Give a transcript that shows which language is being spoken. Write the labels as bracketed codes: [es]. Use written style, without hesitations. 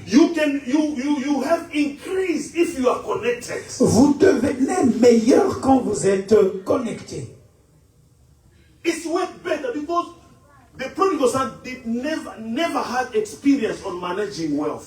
[en] You have increased if you are connected. [fr] Vous devenez meilleur quand vous êtes connecté. [en] It's worked better because the prodigal son did never had experience on managing wealth.